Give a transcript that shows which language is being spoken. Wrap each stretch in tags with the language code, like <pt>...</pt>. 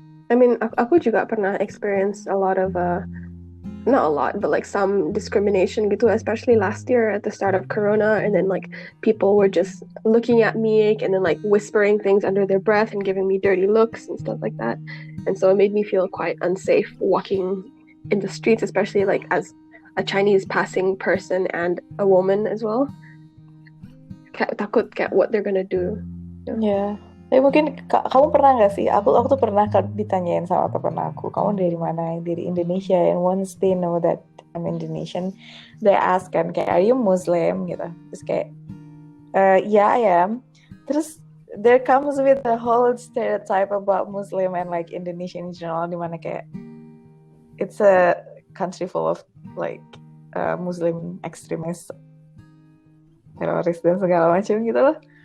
<en>I mean,</en> <id>aku juga pernah</id> <en>experience a lot of not a lot, but like some discrimination gitu, especially last year at the start of corona, and then like people were just looking at me and then like whispering things under their breath and giving me dirty looks and stuff like that, and so it made me feel quite unsafe walking in the streets, especially like as a Chinese passing person and a woman as well.</en> <id>Kayak takut kayak</id> <en>what they're gonna do. Yeah.</en> <id>Tapi mungkin kamu pernah nggak sih? Aku tuh pernah ditanyain sama temen aku, kamu dari mana? Dari Indonesia.</id> <en>And once they know that I'm Indonesian, they ask kan kayak, are you Muslim gitu? Terus kayak, yeah I am. Terus there comes with the whole stereotype about Muslim and like Indonesian in general, dimana kayak it's a country full of like Muslim extremists,</en> <id>teroris dan segala macam gitu loh.</id>